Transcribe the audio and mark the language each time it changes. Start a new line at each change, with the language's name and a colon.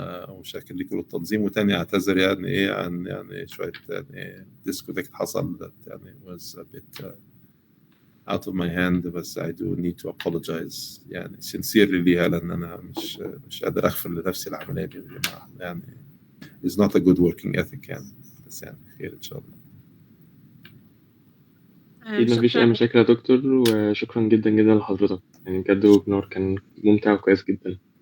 Arabic: وشاكر لكم التنظيم، وتاني أعتذر عن شوية disconnect حصل
English: that was a bit out of my hand،
Arabic: بس
English: I do need to apologize sincerely
Arabic: ليها، لأن أنا مش قادر أغفر لنفسي العملية دي يا جماعة.
English: it's not a good working ethic
Arabic: بس خير إن شاء الله. أكيد مفيش أي مشاكل يا دكتور، وشكرا جدا جدا لحضرتك. بجد ويبنار كان ممتع وكويس جدا.